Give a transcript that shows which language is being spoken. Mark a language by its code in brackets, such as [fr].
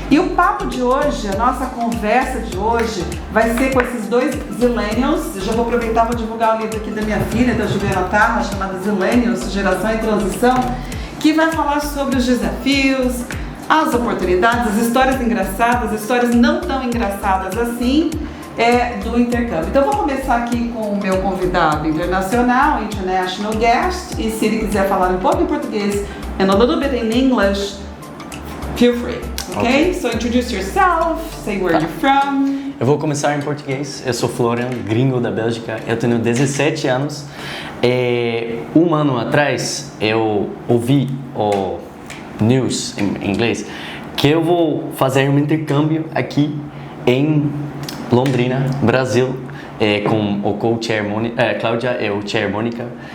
[pt] E o papo de hoje, a nossa conversa de hoje, vai ser com esses dois Zillennials. Eu já vou aproveitar e vou divulgar o livro aqui da minha filha, da Juliana Tarra, chamada Zillennials, Geração em Transição, que vai falar sobre os desafios, as oportunidades, as histórias engraçadas, as histórias não tão engraçadas assim, do intercâmbio. Então, eu vou começar aqui com o meu convidado internacional, [en] international guest, [pt] e se ele quiser falar um pouco em português [en] and a little bit in English, feel free, okay? So introduce yourself, say where you're from. [pt] Eu vou começar em português. Eu sou Florian, gringo da Bélgica. Eu tenho 17 anos. Um ano atrás, eu ouvi o news em inglês que eu vou fazer um intercâmbio aqui em Londrina, Brasil, com o co-chair Cláudia e o chair Mônica.